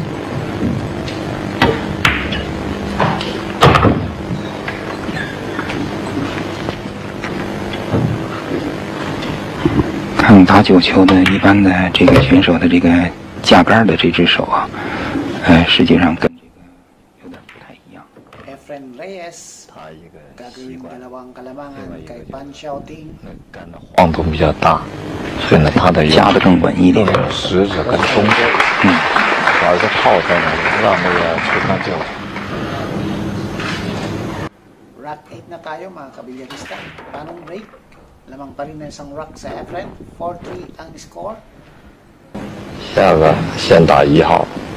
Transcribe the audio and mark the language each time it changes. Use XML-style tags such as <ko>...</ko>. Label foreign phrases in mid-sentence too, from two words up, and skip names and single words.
<zh>看打9球的一般的这个选手的这个架杆的这只手啊，实际上跟这个有点不太一样。 Efren Reyes 他一个习</zh> <tl>gagawing</tl> <zh>惯，</zh> <tl>dalawang kalamangan kay Pan Xiaoting.</tl> <zh>那杆的晃动比较大，所以呢，他的夹得更稳一点。食指跟中指，主要是靠在那里，让那个球杆就</zh> <tl>Rack 8 na tayo mga kabilyarista. Panong break? Lamang pa rin na isang rack sa Efren. 4-3 ang score.</tl> <zh>下个先打1号。</zh>